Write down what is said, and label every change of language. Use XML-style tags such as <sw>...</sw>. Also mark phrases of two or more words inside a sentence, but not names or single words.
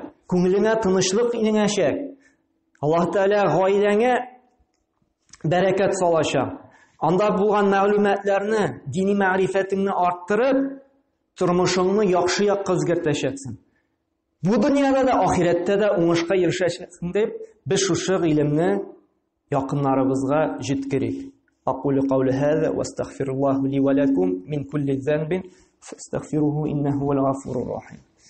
<tt>Күңелеңә тынычлык иңәчәк. Аллаһ Тәгалә гаиләңә бәрәкәт салачак. Анда булган мәгълүматларны, дини мәгърифәтеңне арттырып, тормышыңны яхшы якка үзгәртәчәксең. Бу дөньяда да, ахирәттә дә уңышка ирешәчәксең дип, без шушы гыйлемне якыннарыбызга җиткерик.</tt> <ar>أقول قولي هذا وأستغفر الله لي ولكم من كل ذنب فاستغفروه إنه هو الغفور الرحيم.</ar>